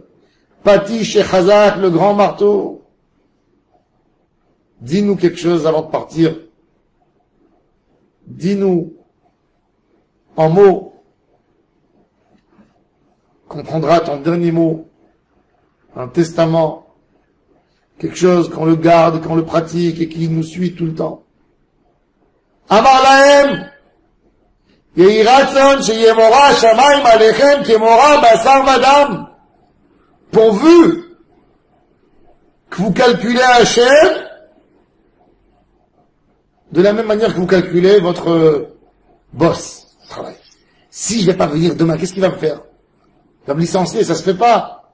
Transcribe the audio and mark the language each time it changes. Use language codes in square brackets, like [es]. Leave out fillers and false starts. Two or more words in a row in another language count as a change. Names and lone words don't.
[fr] Patish et Chazak, le grand marteau. Dis-nous quelque chose avant de partir. Dis-nous, en mots, qu'on prendra ton dernier mot, un testament, quelque chose qu'on le garde, qu'on le pratique et qui nous suit tout le temps. [he] אמר להם יהי רצון שיהא מורא שמים עליכם כמורא בשר ודם. [fr] Pourvu que vous calculez Hachem de la même manière que vous calculez votre boss au travail. Si je vais pas venir demain, qu'est-ce qu'il va me faire? Il va me licencier, ça se fait pas.